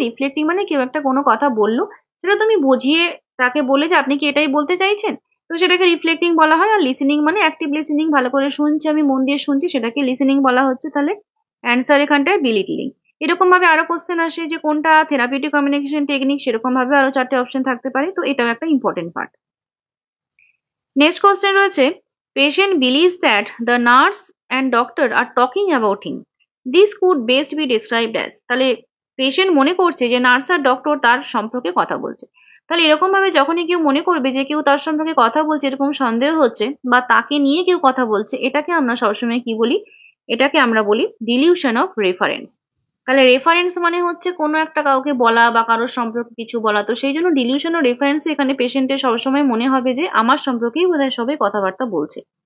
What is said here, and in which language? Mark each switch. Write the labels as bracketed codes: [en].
[bn] Reflecting মানে কেউ একটা কোনো কথা বললো, সেটা তুমি বুঝিয়ে তাকে বলে যে আপনি কি এটাই বলতে চাইছেন, তো সেটাকে রিফ্লেক্টিং বলা হয়। আর লিসেনিং মানে অ্যাক্টিভ লিসেনিং, ভালো করে শুনছি আমি, মন দিয়ে শুনছি, সেটাকে লিসেনিং বলা হচ্ছে। তাহলে অ্যান্সার এখানটায় বিলিটিং। এরকম ভাবে আরো কোশ্চেন আসে যে কোনটা থেরাপিউটিক কমিউনিকেশন টেকনিক, সেরকম ভাবে আরো 4টে অপশন থাকতে পারে, তো এটাও একটা ইম্পর্টেন্ট পার্ট। নেক্সট কোশ্চেন রয়েছে [en] patient believes that the nurse and doctor are talking about him. This could best be described as, [bn] তাহলে পেশেন্ট মনে করছে যে নার্স আর ডক্টর তার সম্পর্কে কথা বলছে। তাহলে এরকম ভাবে যখনই কেউ মনে করবে যে কেউ তার সম্পর্কে কথা বলছে, এরকম সন্দেহ হচ্ছে বা তাকে নিয়ে কেউ কথা বলছে, এটাকে আমরা সবসময় কি বলি? এটাকে আমরা বলি ডিলিউশন অফ রেফারেন্স। তাহলে রেফারেন্স মানে হচ্ছে কোনো একটা কাউকে বলা বা কারোর সম্পর্কে কিছু বলা, তো সেই জন্য ডিলিউশন ও রেফারেন্স এখানে পেশেন্টের সবসময় মনে হবে যে আমার সম্পর্কেই বোধহয় সবাই কথাবার্তা বলছে।